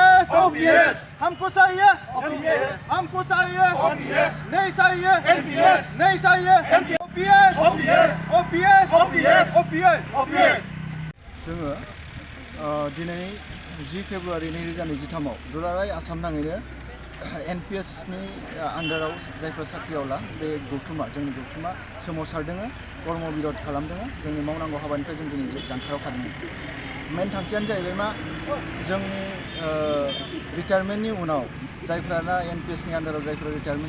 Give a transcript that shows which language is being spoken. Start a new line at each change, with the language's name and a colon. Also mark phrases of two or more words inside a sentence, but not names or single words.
Hindi: OPS हमको चाहिए OPS हमको चाहिए OPS नहीं चाहिए NPS नहीं चाहिए OPS OPS OPS OPS OPS OPS
Bodo: जोङो दिनै 10 फेब्रुवारि 2023 आव दुलाराय आसाम नाङैनो NPS नि आन्डाराव जायफोर साख्रियावला बे गौथुमा जोंनि गौथुमा सोमावसारदों कर्म बिरोध खालामदों जोंनि मावनांगौ हाबानिफ्राय जों दिनै जानखाराव थादों मेन थांखियानो जाहैबाय मा जोंनि रिटायारमेन्टनि उनाव जायफोरा NPS नि आन्डाराव जायफोरा रिटायारमेन्ट